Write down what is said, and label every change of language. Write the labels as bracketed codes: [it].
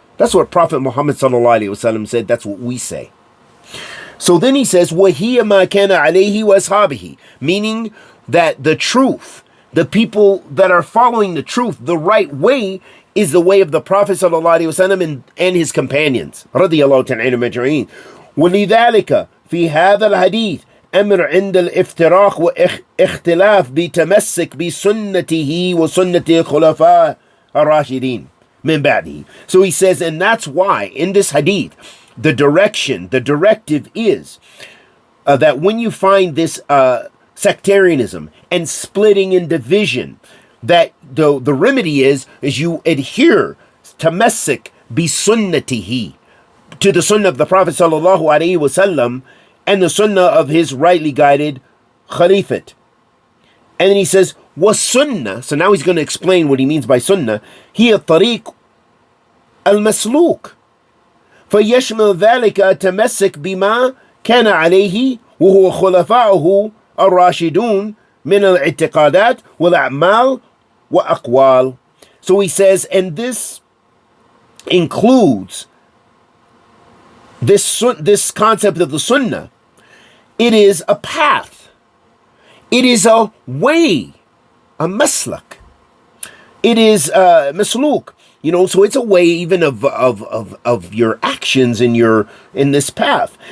[en] That's what Prophet Muhammad sallallahu alaihi wasallam said. That's what we say. So then he says, [ar] وَهِيَ مَا كَانَ عَلَيْهِ وَأَصْحَابِهِ, [en] meaning that the truth, the people that are following the truth, the right way, is the way of the Prophet sallallahu alaihi wasallam and his companions. [ar] radiyallahu ta'ala anhum ajma'in. وَلِذَلِكَ فِي هَذَا الْحَدِيثِ أمر عند الافتراق واختلاف بتمسك بسنته وسنة خلفاء الراشدين من بعده. [en] So he says, and that's why in this hadith, the directive is that when you find this sectarianism and splitting in division, that the remedy is you adhere [ar] tamassak bi sunnatihi, [en] to the sunnah of the Prophet sallallahu alaihi wasallam and the sunnah of his rightly guided Khalifate. And then he says, was sunnah, so now he's going to explain what he means by sunnah. [ar] هي الطريق المسلوك فيشمل ذلك التمسك بما كان عليه وهو خلفاؤه الراشدون من الاعتقادات والأعمال وأقوال. [en] So he says, and this includes this concept of the sunnah. It is a path. It is a way, a maslak. It is masluk. So it's a way even of your actions in this path.